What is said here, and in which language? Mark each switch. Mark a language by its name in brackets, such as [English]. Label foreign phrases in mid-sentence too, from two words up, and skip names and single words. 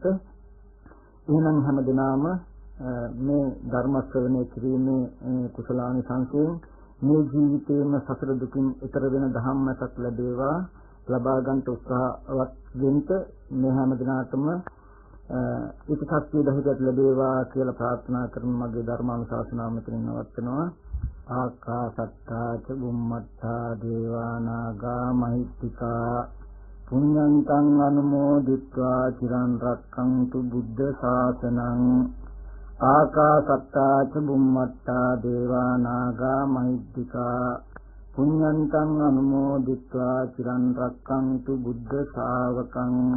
[Sinhala] එහෙනම් හැමදෙනාම මේ ධර්ම ශ්‍රවණය කිරීමේ කුසලානිසංසයෙන් මේ ජීවිතේම සසර දුකින් ඈතර වෙන ධම්මයක් ලැබේවා, ලබා ගන්නට උත්සාහවත් වෙන්න මේ හැමදෙනාටම ඉතිසත්‍ය දහිතත් ලැබේවා කියලා ප්‍රාර්ථනා කරන මගේ ධර්මානුශාසනාව මෙතනින් නවත්වනවා. [Pali] ආකාසත්තා ච බුම්මත්තා දේවා නාග මහිත්‍තිකා පුඤ්ඤන්තං අනුමෝදිත්වා චිරන් රක්ඛන්තු බුද්ධ ශාසනං. ආකාසත්තා ච බුම්මත්තා දේවා නාග මහිත්‍තිකා පුඤ්ඤන්තං අනුමෝදිත්වා චිරන් රක්ඛන්තු බුද්ධ ශාවකං.